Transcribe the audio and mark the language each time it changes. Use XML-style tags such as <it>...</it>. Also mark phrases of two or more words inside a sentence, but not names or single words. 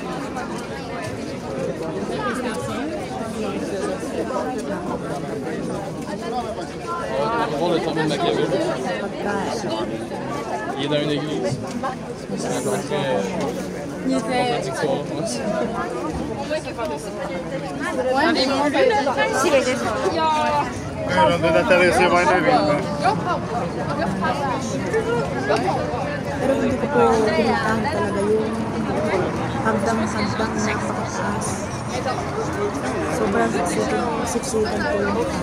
<fr>Il est dans une église. C'est un peu contradictoire, je pense.</fr> <it>Non deve attraversare mai una vita.</it> <tl>Pero hindi ko po pinuntahan talaga yung hagdang-hagdang napakataas. Sobrang siksikan po yung</tl>